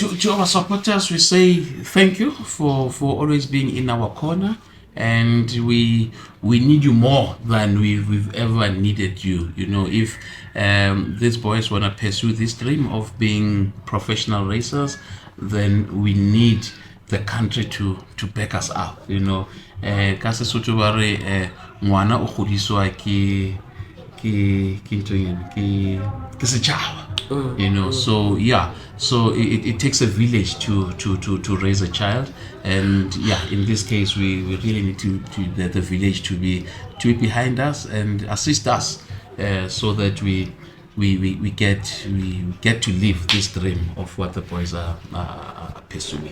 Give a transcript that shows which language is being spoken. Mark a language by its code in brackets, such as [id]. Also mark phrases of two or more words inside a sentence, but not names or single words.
[en] To our supporters, we say thank you for always being in our corner, and we need you more than we've ever needed you. You know, if these boys want to pursue this dream of being professional racers, then we need the country to back us up. You know, [st] ka Sesotho ba re ngwana o godiswa ke setšhaba. [en] You know, so yeah, so it takes a village to raise a child, and yeah, in this case we really need to the village to be behind us and assist us, so that we get to live this dream of what the boys are pursuing.